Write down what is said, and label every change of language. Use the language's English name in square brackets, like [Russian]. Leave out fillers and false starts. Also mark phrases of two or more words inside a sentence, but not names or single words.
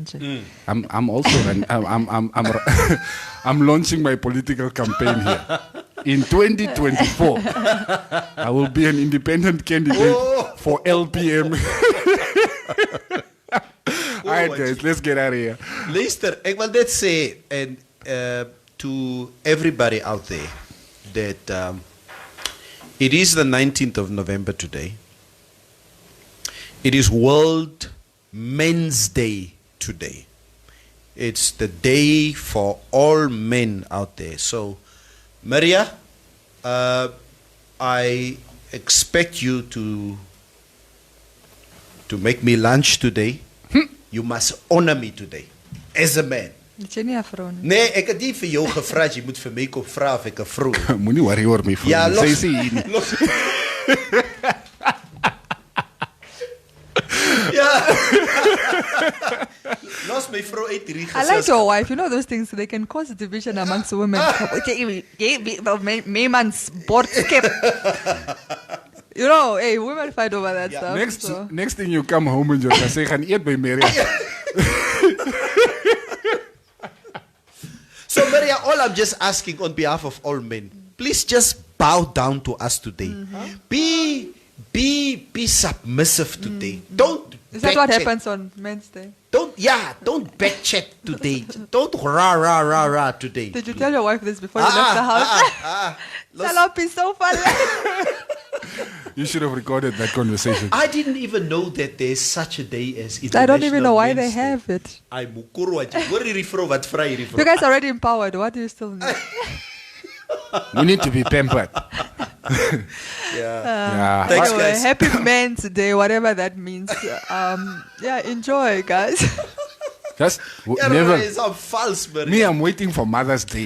[English] I'm also I'm launching my political campaign here. In 2024, I will be an independent candidate for LPM. All right, guys, let's get out of here. [Afrikaans] Luister, ek wil net sê, [English] and to everybody out there, that it is the 19th of November today. It is World Men's Day today. It's the day for all men out there. So, Maria, I expect you to make me lunch today. You must honor me today as a man. [Afrikaans] Het jy nie 'n vrou nie? Nee, ek het nie vir jou gevra, jy moet vir my kom vra of ek 'n vrou is. Moenie worry oor my vrou. Ja, nie. los- Sy sê hier nie. Ja. Los my vrou uit hierdie [English] I like your wife. You know those things, they can cause division amongst women. Me man's board skip. You know, hey, women fight over that stuff. Next thing you come home [Afrikaans] en jy gaan sê gaan eet by Maria. [English] So, Maria, all I'm just asking on behalf of all men, please just bow down to us today. Be submissive today. Don't Is that what backchat. happens on Men's Day? Don't back chat today. Don't rah today. Did you tell your wife this before you left the house? Salop is so funny. You should have recorded that conversation. I didn't even know that there's such a day as I don't even know why they Men's Day. have it. [Afrikaans] Ay, mukuru wat jy. Hoor hierdie vrou wat vra hierdie [English] You [Afrikaans] vrou. [English] guys are already empowered. What do you still need? We need to be pampered. Yeah. Yeah. Thanks, Anyway, guys. happy Men's Day, whatever that means. Yeah, enjoy, guys. Just [Afrikaans] Ja, [English] never. [Afrikaans] is al vals, Maria. [English] Me, I'm waiting for Mother's Day.